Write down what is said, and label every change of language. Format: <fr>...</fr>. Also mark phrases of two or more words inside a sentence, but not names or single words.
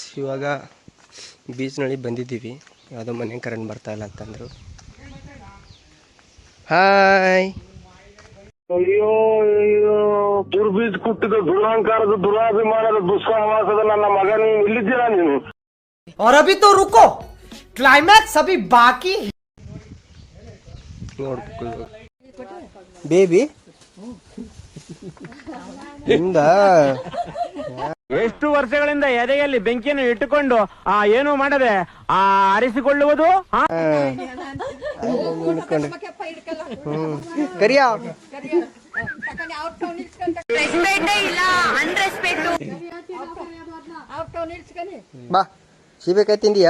<kn>ಇವಾಗ ಬೀಚ್ನೊಳಗೆ ಬಂದಿದ್ದೀವಿ. ಯಾವುದೋ ಮನೆ ಕರೆಂಟ್ ಬರ್ತಾ ಇಲ್ಲ ಅಂತಂದರು. ಹಾಯ್. ಅಯ್ಯೋ ಅಯ್ಯೋ, ದುರ್ಬೀಜ ಕುಟ್ಟಿದ ದುರಾಂಕಾರದ ದುರಾಭಿಮಾನದ ದುಸ್ಸಹವಾಸದ ನನ್ನ ಮಗ, ನೀನು ಇಲ್ಲಿದ್ದೀರಾ ನೀನು?</kn> <hi>और अभी तो रुको, क्लाइमैक्स अभी बाकी.</hi> <kn>ನೋಡ್ಬೇಕು ಬೇಬಿ ಇಂದ. ಎಷ್ಟು ವರ್ಷಗಳಿಂದ ಎದೆಯಲ್ಲಿ ಬೆಂಕಿಯನ್ನು ಇಟ್ಟುಕೊಂಡು ಏನು ಮಾಡದೆ ಆರಿಸಿಕೊಳ್ಳುವುದು. ಕರಿಯ ಬಾ, ಸೀಬೆಕಾಯಿ ತಿಂದಿಯಾ?</kn>